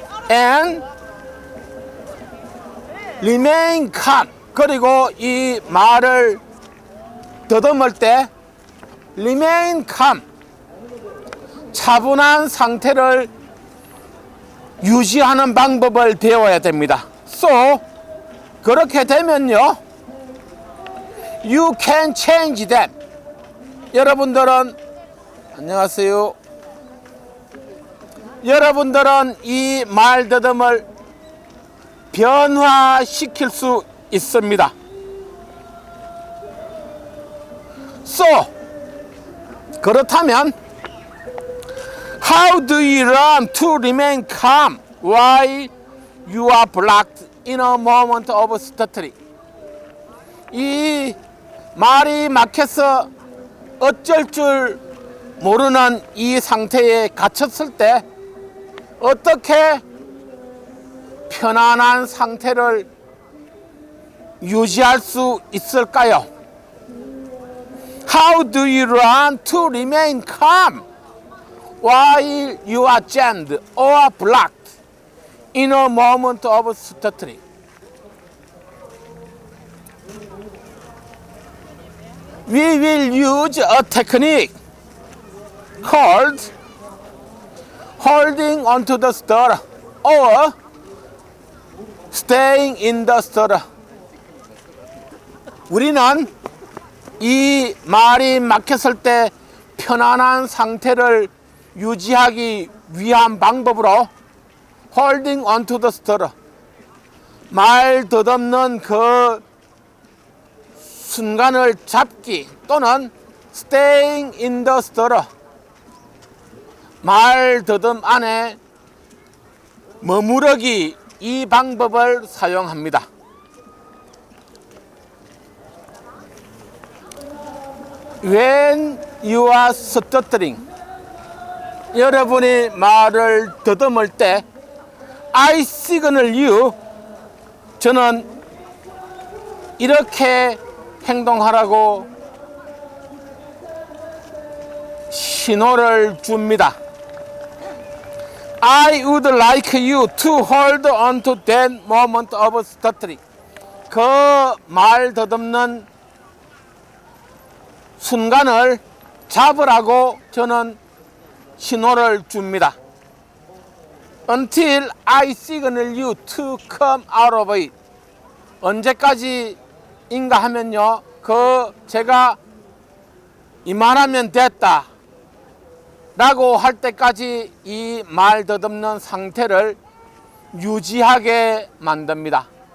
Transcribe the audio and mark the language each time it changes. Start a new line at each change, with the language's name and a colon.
English: And remain calm.
Korean: 그리고 이 말을 더듬을 때
English: remain calm,
Korean: 차분한 상태를 유지하는 방법을 배워야 됩니다.
English: So
Korean: 그렇게 되면요,
English: you can change them.
Korean: 여러분들은 안녕하세요. 여러분들은 이 말더듬을 변화시킬 수 있습니다. 그렇다면
English: How do you learn to remain calm while you are blocked in a moment of stuttering?
Korean: 이 말이 막혀서 어쩔 줄 모르는 이 상태에 갇혔을 때 어떻게 편안한 상태를 유지할 수 있을까요?
English: How do you learn to remain calm while you are jammed or blocked in a moment of stuttering? We will use a technique called holding onto the stutter or staying in the stutter.
Korean: 우리는 이 말이 막혔을 때 편안한 상태를 유지하기 위한 방법으로
English: holding onto the stutter,
Korean: 말 덧없는 그 순간을 잡기, 또는
English: staying in the stutter,
Korean: 말 더듬 안에 머무르기, 이 방법을 사용합니다.
English: When you are stuttering,
Korean: 여러분이 말을 더듬을 때
English: I signal you,
Korean: 저는 이렇게 행동하라고 신호를 줍니다.
English: I would like you to hold on to that moment of stuttering.
Korean: 그 말 더듬는 순간을 잡으라고 저는 신호를 줍니다.
English: Until I signal you to come out of it.
Korean: 언제까지인가 하면요, 제가 이만하면 됐다 라고 할 때까지 이 말 더듬는 상태를 유지하게 만듭니다.